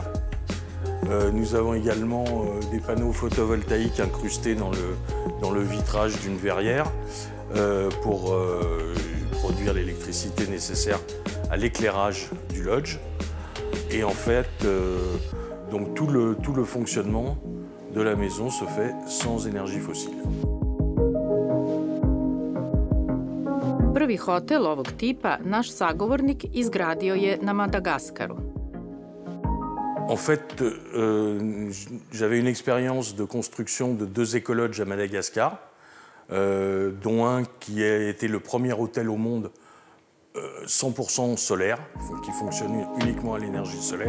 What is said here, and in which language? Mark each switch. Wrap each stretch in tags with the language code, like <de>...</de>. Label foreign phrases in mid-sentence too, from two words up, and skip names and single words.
<fr>Nous avons également des panneaux photovoltaïques incrustés dans le vitrage d'une verrière pour produire l'électricité nécessaire à l'éclairage du lodge. Et en fait, donc tout le fonctionnement de la maison se fait sans énergie fossile.</fr> <sr>Prvi hotel ovog tipa naš sagovornik izgradio je na Madagaskaru.</sr> <fr>En fait, j'avais une expérience de construction de 2 écologes à Madagascar, dont un qui a été le premier hôtel au monde 100% solaire, qui fonctionne uniquement à l'énergie solaire.</fr>